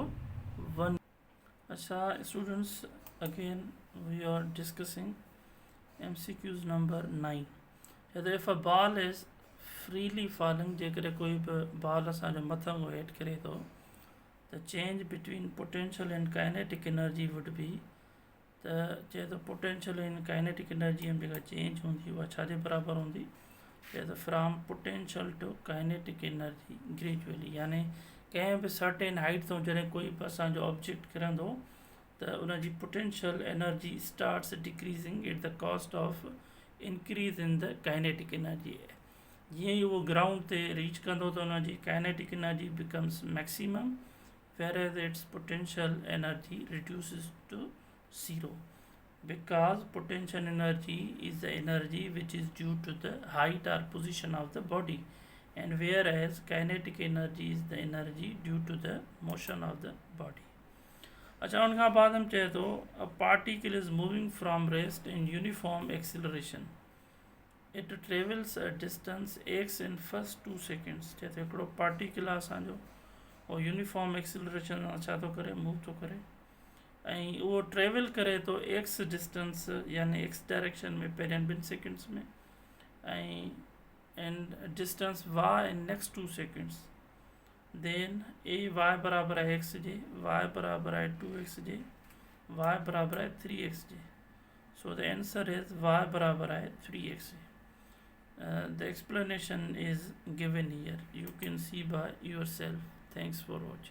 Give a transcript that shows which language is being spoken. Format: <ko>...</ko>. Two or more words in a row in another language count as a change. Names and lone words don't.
<en>1. अच्छा students, again we are discussing MCQs number 9. चए if a ball is freely falling,</en> <sd>जेकॾहिं कोई बि बॉल असांजो मथां खां हेठि किरे थो त</sd> <en>change between potential and kinetic energy would be.</en> <sd>त चए थो</sd> <en>potential and kinetic energy</en> <sd>में जेका चेंज हूंदी उहा छा जे बराबरि हूंदी? चए थो</sd> <en>from potential to kinetic energy gradually.</en> <sd>यानी कंहिं बि</sd> <en>certain height</en> <sd>तां जॾहिं कोई बि असांजो ऑब्जेक्ट किरंदो त उनजी</sd> <en>potential energy starts decreasing at the cost of increase in the kinetic energy.</en> <sd>जीअं ई उहो ग्राउंड ते रीच कंदो त उनजी</sd> <en>kinetic energy becomes maximum, whereas its potential energy reduces to 0, because potential energy is the energy which is due to the height or position of the body, and whereas kinetic energy is the energy due to the motion of the body.</en> <sd>अच्छा, उनखां बाद हम चए थो</sd> <en>a particle is moving from rest in uniform acceleration. It travels a distance x in first 2 seconds.</en> <sd>चए थो हिकिड़ो पार्टिकल आहे असांजो और</sd> <en>uniform acceleration</en> <sd>छा थो करे? मूव थो करे ऐं उहो ट्रेवल करे थो</sd> <en>x distance</en> <sd>यानी</sd> <en>x direction</en> <sd>में पहिरियनि 2 सेकेंड्स में</sd> <en>and distance y in next 2 seconds. then a y</en> <sd>बराबरि आहे एक्स जे, वाई बराबरि आहे 2x जे, वाई बराबरि आहे 3x जे.</sd> <en>so the answer is y</en> <sd>बराबरि आहे</sd> <en>3x. The explanation is given here. You can see by yourself. Thanks for watching.</en>